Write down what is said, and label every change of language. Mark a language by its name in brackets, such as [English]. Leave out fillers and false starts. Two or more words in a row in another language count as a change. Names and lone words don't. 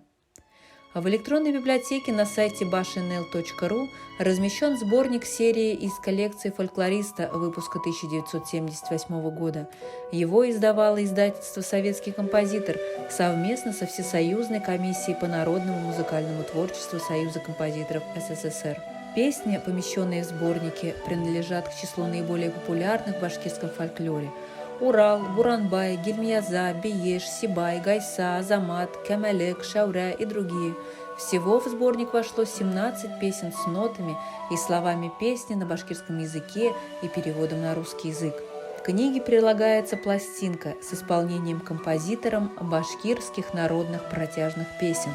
[Russian] В электронной библиотеке на сайте bashnl.ru размещен сборник серии из коллекции фольклориста выпуска 1978 года. Его издавало издательство «Советский композитор» совместно со Всесоюзной комиссией по народному музыкальному творчеству Союза композиторов СССР. Песни, помещенные в сборнике, принадлежат к числу наиболее популярных в башкирском фольклоре. Урал, Буранбай, Гильмияза, Биеш, Сибай, Гайса, Азамат, Кемелек, Шауря и другие. Всего в сборник вошло 17 песен с нотами и словами песни на башкирском языке и переводом на русский язык. К книге прилагается пластинка с исполнением композитором башкирских народных протяжных песен.